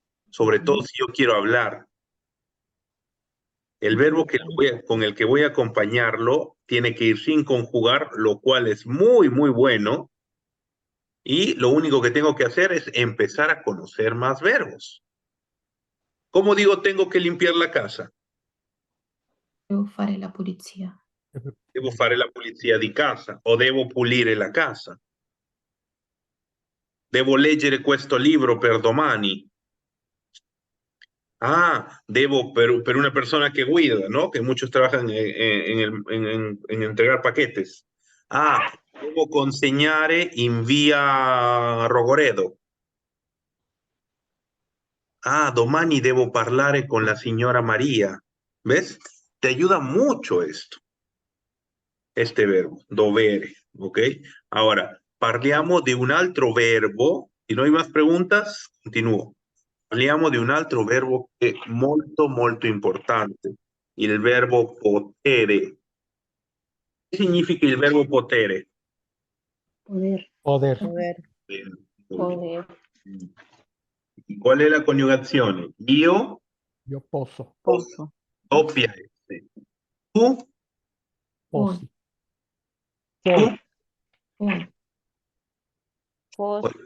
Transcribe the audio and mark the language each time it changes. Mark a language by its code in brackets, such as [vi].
[es] Sobre todo si yo quiero hablar. El verbo con el que voy a acompañarlo tiene que ir sin conjugar, lo cual es muy, muy bueno. Y lo único que tengo que hacer es empezar a conocer más verbos. ¿Cómo digo tengo que limpiar la casa? [it] Devo fare la pulizia. Devo fare la pulizia di casa o devo pulire la casa. Devo leggere questo libro per domani. [es] Ah, debo, pero una persona que cuida, ¿no? Que muchos trabajan en entregar paquetes. [it] Ah, devo consegnare in via Rogoredo. Ah, domani devo parlare con la signora María. [es] ¿Ves? Te ayuda mucho esto, este verbo, dovere, ¿ok? [it] Ahora, parliamo di un altro verbo. [es] Si no hay más preguntas, continúo. [it] Parliamo di un altro verbo che è molto, molto importante, il verbo potere. Che significa il verbo potere? [es] Poder. Poder. Poder. Poder. ¿Y cuál es la coniugazione? [it] Io, Io posso. Posso. doppia S. Tu, Possi. tu, Puoi. Pos.